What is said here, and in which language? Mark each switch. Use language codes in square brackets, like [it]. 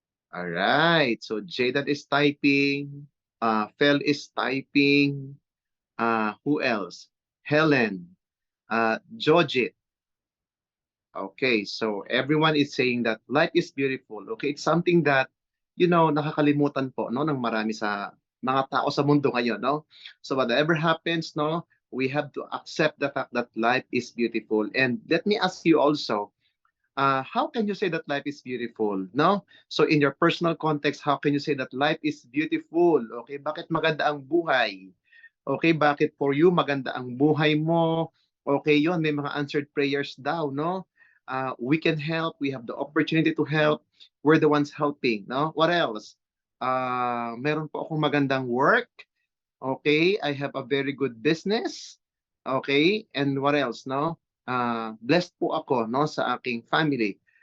[en] All right. So Jaden is typing. Fel is typing. Who else? Helen. Jojit. Okay. So everyone is saying that life is beautiful. Okay. It's something that, [tl] nakakalimutan po, no, ng marami sa mga tao sa mundo ngayon, no? [en] So whatever happens, no, we have to accept the fact that life is beautiful. And let me ask you also, how can you say that life is beautiful? No? So in your personal context, how can you say that life is beautiful? [tl] Okay, bakit maganda ang buhay? Okay, bakit for you maganda ang buhay mo? Okay, yon may mga answered prayers daw, no? [en] We can help, we have the opportunity to help. We're the ones helping, no? What else? [tl] Meron po akong magandang work. [en] Okay, I have a very good business. Okay, and what else, [tl] no? Blessed po ako, no, sa aking family.